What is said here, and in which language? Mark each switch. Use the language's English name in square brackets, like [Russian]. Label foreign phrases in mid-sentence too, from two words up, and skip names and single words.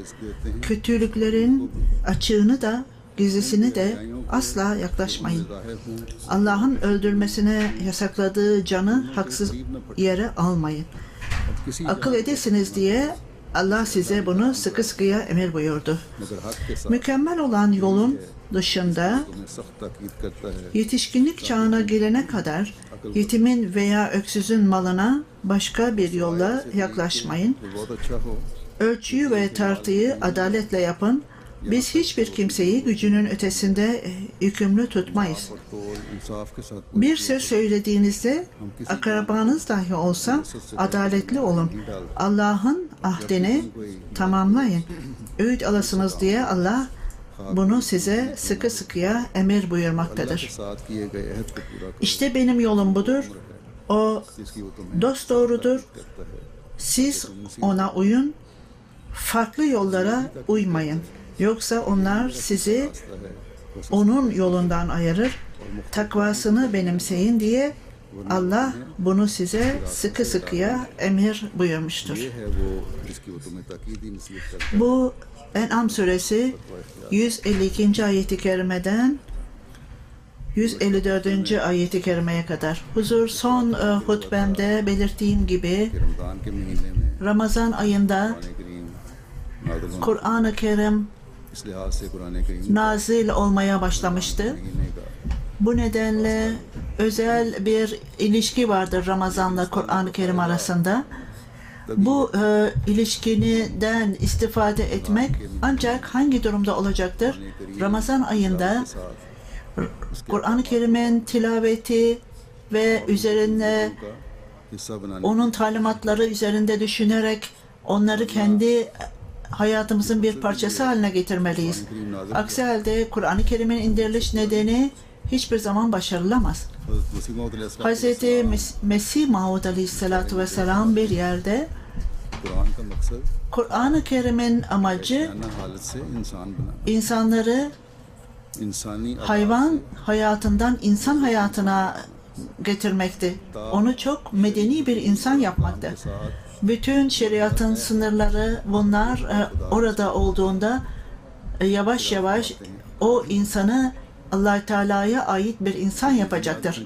[Turkish] Kötülüklerin açığını da gizlisini de asla yaklaşmayın. Allah'ın öldürmesine yasakladığı canı haksız yere almayın. किसी akıl edesiniz diye Allah size bunu sıkı sıkıya emir buyurdu. [Urdu] مگر حق کے ساتھ [Turkish] Mükemmel olan yolun dışında [Urdu] تمہیں سخت تاکید کرتا ہے [Turkish] yetişkinlik çağına gelene kadar yetimin veya öksüzün malına başka bir yolla yaklaşmayın. [Urdu] وہ بہت اچھا ہو [Turkish] Ölçüyü ve tartıyı adaletle yapın. Biz hiçbir kimseyi gücünün ötesinde yükümlü tutmayız. [Urdu] اور تو انصاف کے ساتھ [Turkish] Bir söz söylediğinizde akrabanız dahi olsa adaletli olun. Allah'ın ahdini tamamlayın. Öğüt alasınız diye Allah bunu size sıkı sıkıya emir के buyurmaktadır. [Urdu] ساتھ کیے گئے عہد کو پورا کرو [Turkish] İşte benim yolum budur. O [Urdu] جس کی وہ تمہیں [Turkish] dost doğrudur. [Urdu] کرتا ہے [Turkish] Siz ona uyun. Farklı yollara uymayın. Yoksa onlar sizi onun yolundan ayırır. Takvasını benimseyin diye Allah bunu size sıkı sıkıya emir buyurmuştur. [Urdu] یہ ہے وہ جس کی وہ تمہیں تاکیدی نصیحت کرتا ہے [Turkish] Bu En'am suresi 152. ayeti kerimeden 154. ayeti kerimeye kadar. Huzur son hutbemde belirttiğim gibi [Urdu] کہ رمضان کے مہینے میں [Turkish] Ramazan ayında [Urdu] قرآن کریم نازل ہونے [Turkish] Kur'an-ı Kerim [Urdu] اس لحاظ سے قرآن کریم [Turkish] nazil olmaya başlamıştı. [Urdu] مہینے کا [Turkish] Bu nedenle özel bir ilişki vardır Ramazan'la Kur'an-ı Kerim arasında. Bu ilişkiden istifade etmek ancak hangi durumda olacaktır? Ramazan ayında Kur'an-ı Kerim'in tilaveti ve üzerine [Urdu] کا حصہ بنانے [Turkish] onun talimatları üzerinde düşünerek onları kendi hayatımızın bir parçası haline getirmeliyiz. Aksi halde Kur'an-ı Kerim'in indiriliş nedeni hiçbir zaman başarılamaz. मसीह मौद Hz. Mesih Maud [Arabic] عليه الصلاة والسلام [Turkish] bir yerde [Urdu] قرآن کا مقصد [Turkish] Kur'an-ı Kerim'in amacı [Urdu] جانا حالت سے انسان بنا [Turkish] insanları इंसानी hayvan hayatından insan hayatına getirmekti. Onu çok medeni bir insan yapmaktı. Bütün şeriatın sınırları bunlar orada olduğunda yavaş yavaş o insanı Allah Teala'ya ait bir insan yapacaktır.